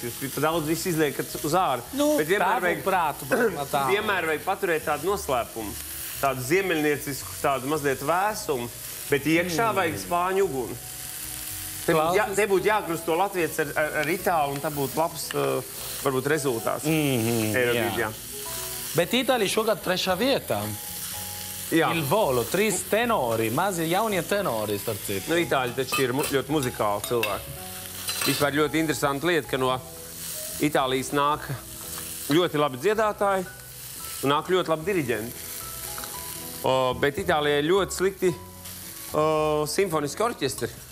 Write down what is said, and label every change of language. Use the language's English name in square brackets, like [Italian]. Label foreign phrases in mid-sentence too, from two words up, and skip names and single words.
[Latvian] Jūs daudz visu izliekat uz āru. Bet vienmēr vajag paturēt tādu noslēpumu. Tādu ziemeļniecisku, tādu mazliet vēsumu. Bet iekšā vajag spāņu uguni. Te būtu jākrusto latvietis ar itālu, un tā būtu labs, varbūt, rezultāts Eirovīzijā. Bet Itāļi šogad 3. vietā. Il volo, 3 tenori, mazi jaunie tenori, starp citu. Itāļi taču ir ļoti muzikāli cilvēki. Vispār ļoti interesanta lieta, ka no Itālijas nāk ļoti labi dziedātāji un nāk ļoti labi diriģenti. Bet Itālijai ir ļoti slikti simfoniski orķestri.